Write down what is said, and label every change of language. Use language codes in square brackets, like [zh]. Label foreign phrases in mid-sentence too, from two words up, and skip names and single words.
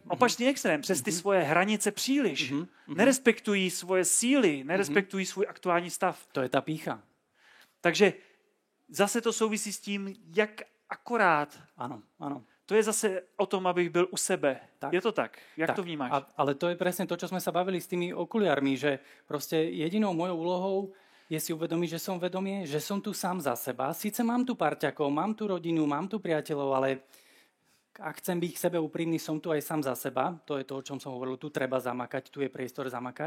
[cs] Opačný extrém, přes ty svoje hranice příliš. Nerespektují svoje síly, nerespektují svůj aktuální stav. To je ta pýcha. Takže zase to souvisí s tím, jak akorát. [sk] Áno, áno. [cs] To je zase o tom, abych byl u sebe. Tak. Je to tak? Jak to vnímáš? [sk] Ale to je presne to, čo sme sa bavili s tými okuliarmi, že proste jedinou mojou úlohou je si uvedomiť, že som vedomie, že som tu sám za seba. Sice mám tu parťakov, mám tu rodinu, mám tu priateľov, ale ak chcem byť k sebe úprimný, som tu aj sám za seba. To je to, o čom som hovoril. Tu treba zamakať, tu je priestor zamakať.